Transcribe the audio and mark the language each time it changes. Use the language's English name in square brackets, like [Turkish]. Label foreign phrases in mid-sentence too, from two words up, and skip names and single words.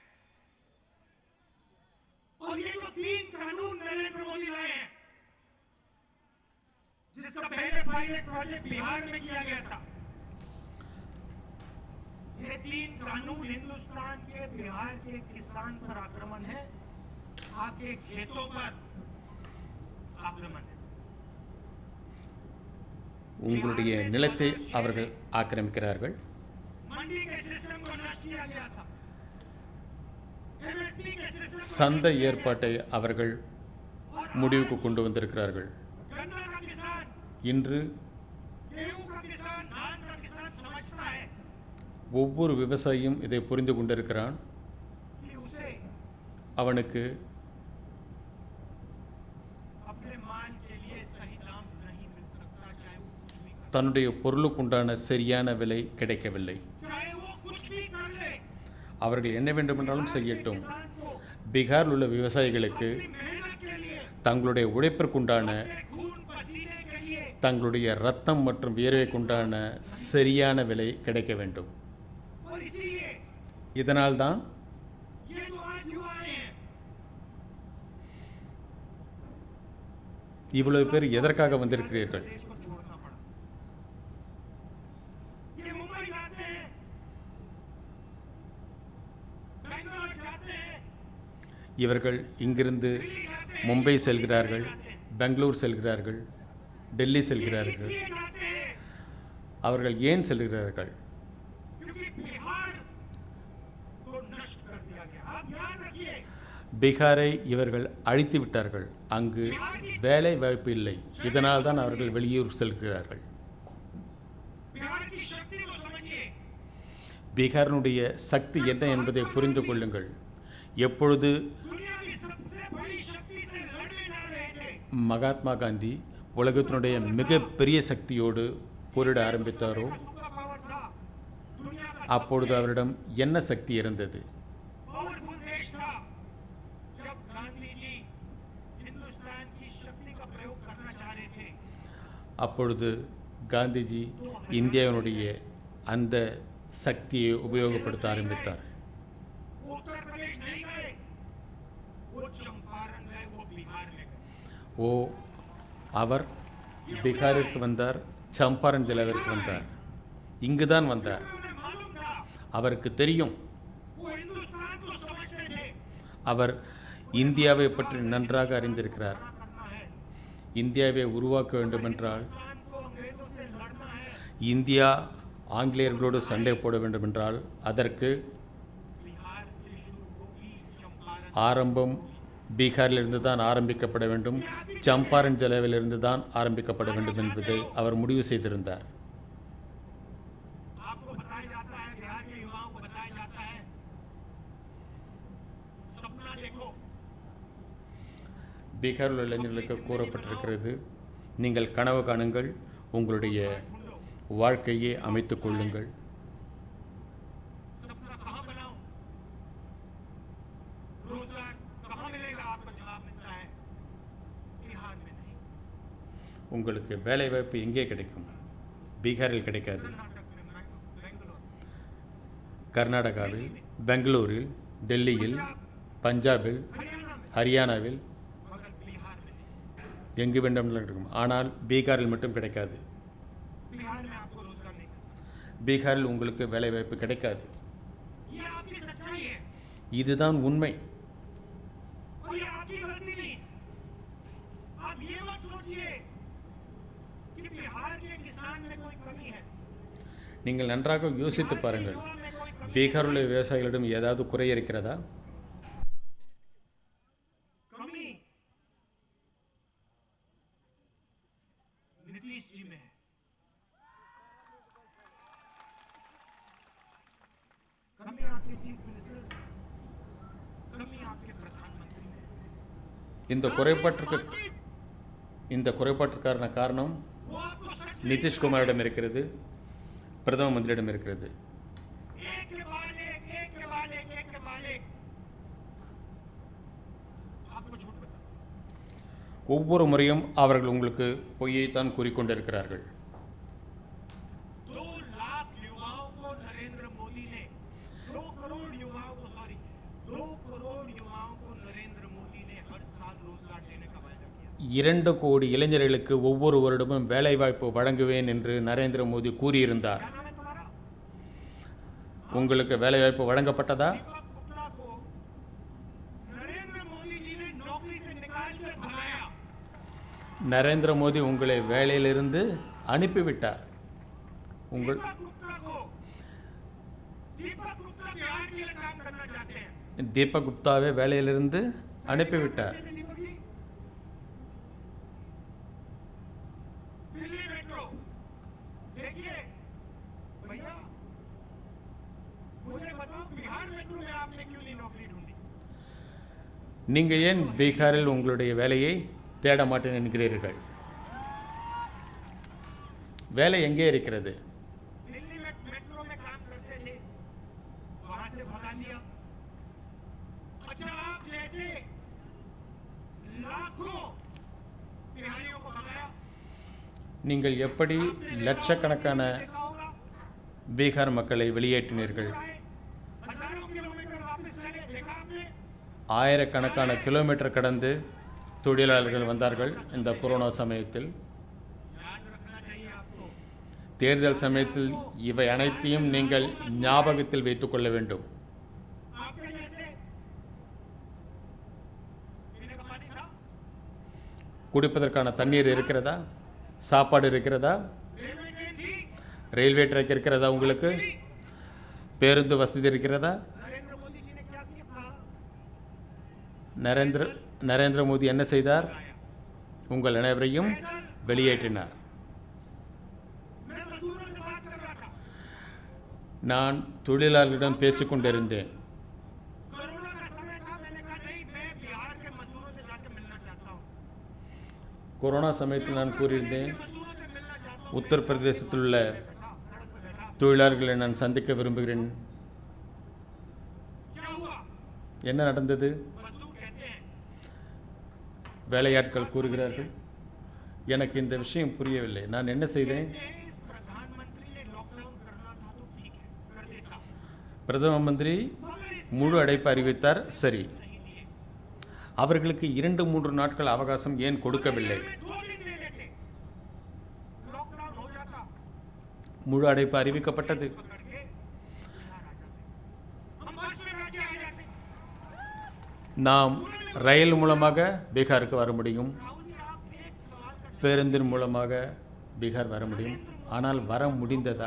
[Hindi] और ये जो 3 कानून नरेंद्र मोदी लाए हैं, जिसका पहले पायलट प्रोजेक्ट बिहार में किया गया था, ये 3 कानून हिंदुस्तान के, बिहार के किसान पर आक्रमण है, आपके खेतों पर आक्रमण है। [Tamil] உங்களுடைய நிலத்தை அவர்கள் ஆக்கிரமிக்கிறார்கள். [Hindi] मंडी के सिस्टम को नष्ट किया गया था। MSP के सिस्टम को [Tamil] சந்தை [Hindi] नष्ट किया गया [Tamil] ஏற்பாட்டை அவர்கள் முடிவுக்கு கொண்டு வந்திருக்கிறார்கள். [Hindi] था। गन्ना का किसान, [Tamil] இன்று [Hindi] गेहूं का किसान, धान का किसान समझता है [Tamil] ஒவ்வொரு விவசாயியும் இதை புரிந்து கொண்டிருக்கிறான். [Hindi] कि उसे [Tamil] அவனுக்கு [Hindi] अपने माल के लिए सही दाम नहीं मिल सकता, चाहे वो कुछ भी करे। [Tamil] தன்னுடைய பொருளுக்குண்டான சரியான விலை கிடைக்கவில்லை. [Hindi] चाहे वो कुछ भी कर ले, [Tamil] அவர்கள் என்ன வேண்டுமென்றாலும் [Hindi] बिहार के [Tamil] செய்யட்டும். [Hindi] किसान को [Tamil] பீகாரில் உள்ள விவசாயிகளுக்கு [Hindi] अपनी मेहनत के लिए, [Tamil] தங்களுடைய உழைப்பிற்குண்டான, [Hindi] अपने खून पसीने के लिए [Tamil] தங்களுடைய ரத்தம் மற்றும் வியர்வைக்குண்டான சரியான விலை கிடைக்க வேண்டும். [Hindi] और इसीलिए [Tamil] இதனால்தான் [Hindi] ये जो आज युवा आए हैं, [Tamil] இவ்வளவு பேர் எதற்காக வந்திருக்கிறீர்கள்? [Hindi] देश को छोड़ना पड़ा। ये मुंबई जाते हैं, बेंगलोर जाते हैं, [Tamil] இவர்கள் இங்கிருந்து [Hindi] दिल्ली जाते हैं, [Tamil] மும்பை [Hindi] दिल्ली [Tamil] செல்கிறார்கள், [Hindi] जाते हैं, [Tamil] பெங்களூர் செல்கிறார்கள், டெல்லி செல்கிறார்கள். [Hindi] इसलिए जाते हैं [Tamil] அவர்கள் ஏன் செல்கிறார்கள்? [Hindi] क्योंकि बिहार को नष्ट कर दिया गया। आप याद रखिए, [Tamil] பீகாரை இவர்கள் அழித்து விட்டார்கள். அங்கு வேலை வாய்ப்பு இல்லை. இதனால் தான் அவர்கள் வெளியூர் செல்கிறார்கள். [Hindi] बिहार की शक्ति को समझिए। [Tamil] பீகாரினுடைய சக்தி என்ன என்பதை புரிந்து கொள்ளுங்கள். எப்பொழுது [Hindi] दुनिया की सबसे बड़ी शक्ति से लड़ने जा रहे थे, [Tamil] மகாத்மா காந்தி உலகத்தினுடைய மிகப்பெரிய சக்தியோடு போரிட ஆரம்பித்தாரோ [Hindi] का [English] super power [Hindi] था, दुनिया का [Tamil] அப்பொழுது அவரிடம் என்ன சக்தி இருந்தது? [Hindi] पावरफुल देश था. जब गांधी जी हिंदुस्तान की शक्ति का प्रयोग करना चाह रहे थे, [Tamil] அப்பொழுது காந்திஜி இந்தியாவினுடைய அந்த சக்தியை உபயோகப்படுத்த ஆரம்பித்தார். [Hindi] वो उत्तर प्रदेश नहीं गए, वो चंपारण गए, वो बिहार में गए. [Tamil] அவர் பீகாரிற்கு வந்தார், சம்பாரன் ஜில்லாவிற்கு வந்தார், இங்குதான் வந்தார். [Hindi] उन्हें मालूम था, [Tamil] அவருக்கு தெரியும், [Hindi] वो हिंदुस्तान को समझते थे. [Tamil] அவர் இந்தியாவை பற்றி நன்றாக அறிந்திருக்கிறார். [Hindi] करना है, [Tamil] இந்தியாவை உருவாக்க வேண்டுமென்றால், [Hindi] हिंदुस्तान को अंग्रेजों से लड़ना है. [Tamil] இந்தியா ஆங்கிலேயர்களோடு சண்டை போட வேண்டுமென்றால் அதற்கு [Hindi] बिहार से शुरू होगी चंपारण. [Tamil] ஆரம்பம் பீகாரிலிருந்து தான் ஆரம்பிக்கப்பட வேண்டும், சம்பாரன் ஜில்லாவிலிருந்து தான் ஆரம்பிக்கப்பட வேண்டும் என்பதை அவர் முடிவு செய்திருந்தார். [Hindi] आपको बताया जाता है, बिहार के युवाओं को बताया जाता है, सपना देखो. [Tamil] பீகாரில் உள்ள இளைஞர்களுக்கு கூறப்பட்டிருக்கிறது, நீங்கள் கனவு காணுங்கள், உங்களுடைய வாழ்க்கையை அமைத்துக் கொள்ளுங்கள். [Hindi] सपना कहाँ बनाओ, रोजगार कहाँ मिलेगा? आपको जवाब मिलता है बिहार में नहीं, [Tamil] உங்களுக்கு வேலை வாய்ப்பு எங்கே கிடைக்கும்? பீகாரில் கிடைக்காது. [Hindi] कर्नाटक में, बेंगलोर, [Tamil] கர்நாடகாவில், பெங்களூரில், டெல்லியில், பஞ்சாபில், [Hindi] हरियाणा में, [Tamil] ஹரியானாவில் [Hindi] मगर बिहार में नहीं. [Tamil] எங்கு வேண்டுமானாலும் கிடைக்கும். ஆனால் பீகாரில் மட்டும் கிடைக்காது. [Hindi] बिहार में आपको रोजगार नहीं मिल सकता. [Tamil] பீகாரில் உங்களுக்கு வேலை வாய்ப்பு கிடைக்காது. [Hindi] ये आपकी सच्चाई है [Tamil] இதுதான் உண்மை. [Hindi] और ये आपकी गलती नहीं. आप ये मत सोचिए कि बिहार के किसान में कोई कमी है, [Tamil] நீங்கள் नன்றாக யோசித்து பாருங்கள், [Hindi] युवा में कोई कमी. [Tamil] பீகாரில் உள்ள விவசாயிகளிடம் ஏதாவது குறை இருக்கிறதா? [Hindi] कमी नीतीश जी में है. कमी आपके [English] chief minister, [Hindi] कमी आपके प्रधानमंत्री में है. [Tamil] இந்த குறைபாட்டிற்கான காரணம் [Hindi] वो आपको सच [Tamil] நிதிஷ்குமாரிடம் இருக்கிறது, பிரதம மந்திரியிடம் இருக்கிறது. [Hindi] एक के बाद एक, एक के बाद एक, एक के बाद एक आपको झूठ बता. [Tamil] ஒவ்வொரு முறையும் அவர்கள் உங்களுக்கு பொய்யைத்தான் கூறிக்கொண்டிருக்கிறார்கள். [Hindi] 2 लाख युवाओं को नरेंद्र मोदी ने 2 करोड़ युवाओं को सॉरी 2 करोड़ युवाओं को नरेंद्र मोदी ने हर साल रोजगार देने का वायदा किया. [Tamil] 2 கோடி இளைஞர்களுக்கு ஒவ்வொரு வருடமும் வேலைவாய்ப்பு வழங்குவேன் என்று நரேந்திர மோடி கூறியிருந்தார். [Hindi] क्या नाम है तुम्हारा? [Tamil] உங்களுக்கு வேலைவாய்ப்பு வழங்கப்பட்டதா? [Hindi] दीपक गुप्ता को नरेंद्र मोदी जी ने नौकरी से निकाल कर भगाया. [Tamil] நரேந்திர மோடி உங்களை வேலையிலிருந்து அனுப்பிவிட்டார். உங்கள் [Hindi] दीपक गुप्ता बिहार के लिए काम करना चाहते हैं. [Tamil] தீபக் குப்தாவை வேலையிலிருந்து அனுப்பிவிட்டார். [Hindi] दीपक जी, दिल्ली मेट्रो देखिए भैया, मुझे बताओ बिहार मेट्रो में आपने क्यों नहीं नौकरी ढूंढी? [Tamil] நீங்கள் ஏன் பீகாரில் உங்களுடைய வேலையை தேட மாட்டேன் என்கிறீர்கள்? வேலை எங்கே இருக்கிறது? [Hindi] दिल्ली में मेट्रो में काम करते थे, वहां से भगा दिया. अच्छा, आप जैसे लाखों बिहारियों को भगाया. [Tamil] நீங்கள் எப்படி லட்சக்கணக்கான [Hindi] देखा होगा, [Tamil] பீகார் மக்களை வெளியேற்றினீர்கள்? [Hindi] हजारों किलोमीटर वापस चले, देखा आपने? [Tamil] ஆயிரக்கணக்கான கிலோமீட்டர் கடந்து தொழிலாளர்கள் வந்தார்கள். இந்த கொரோனா சமயத்தில், [Hindi] याद रखना चाहिए आपको. [Tamil] தேர்தல் சமயத்தில் இவை அனைத்தையும் நீங்கள் ஞாபகத்தில் வைத்துக் கொள்ள வேண்டும். [Hindi] आपके जैसे पीने का पानी था, [Tamil] குடிப்பதற்கான தண்ணீர் இருக்கிறதா? சாப்பாடு இருக்கிறதா? [English] railway train [Hindi] थी, [English] railway track [Tamil] இருக்கிறதா? உங்களுக்கு பேருந்து வசதி இருக்கிறதா? [Hindi] नरेंद्र मोदी जी ने क्या किया? कहा [Tamil] நரேந்திர மோடி என்ன செய்தார்? உங்கள் அனைவரையும் [Hindi] पैदल. [Tamil] வெளியேற்றினார். [Hindi] मैं मजदूरों से बात कर रहा था. [Tamil] நான் தொழிலாளர்களிடம் பேசிக்கொண்டிருந்தேன். [Hindi] कोरोना का समय था, मैंने कहा नहीं, मैं बिहार के मजदूरों से जाकर मिलना चाहता हूँ, [Tamil] கொரோனா சமயத்தில் நான் கூறியிருந்தேன், [Hindi] मजदूरों से मिलना चाहता हूँ। [Tamil] உத்தரப்பிரதேசத்தில் உள்ள [Hindi] बैठा, सड़क पे बैठा, [Tamil] தொழிலாளர்களை நான் சந்திக்க விரும்புகிறேன். [Hindi] क्या हुआ? [Tamil] என்ன நடந்தது? मजदूर कहते हैं வேலையாட்கள் கூறுகிறார்கள், எனக்கு இந்த விஷயம் புரியவில்லை. நான் என்ன செய்தேன்? [Hindi] इस प्रधानमंत्री ने लॉकडाउन करना था तो ठीक है, कर देता, [Tamil] பிரதம மந்திரி [Hindi] मगर इस [Tamil] முழு அடைப்பு அறிவித்தார், சரி. [Hindi] नहीं दिए, [Tamil] அவர்களுக்கு 2-3 நாட்கள் அவகாசம் ஏன் கொடுக்கவில்லை? [Hindi] में 2 दिन दे देते, लॉकडाउन हो जाता, [Tamil] முழு அடைப்பு அறிவிக்கப்பட்டது. [Hindi] पकड़ के बिहार आ जाते, हम बस में बैठ के आ जाते। [Tamil] நாம் ரயில் மூலமாக பீகாருக்கு வர முடியும், [Hindi] राहुल जी, आप एक सवाल का [Tamil] பேருந்தின் மூலமாக பீகார் வர முடியும். ஆனால் வர முடிந்ததா?